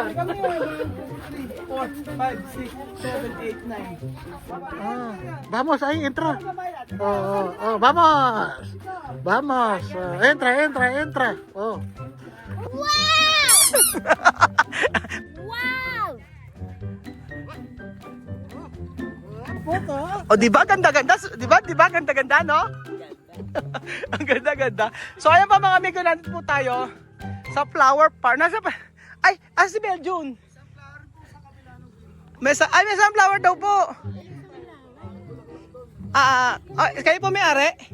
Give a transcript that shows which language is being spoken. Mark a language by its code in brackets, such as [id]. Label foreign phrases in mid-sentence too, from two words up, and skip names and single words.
[tl] Kami 1, 2, 3, 4, 5, 6, 7, 8, 9. [es] Vamos, ahí, entra. Vamos. Entra. Oh. Wow! Foto? [tl] Oh, di ba ganda-ganda? Di ba ganda-ganda, no? Ang ganda-ganda. So ayan pa mga amigo, nandito po tayo sa flower park. Si Beljun. May sunflower daw po. Kayo po may-ari?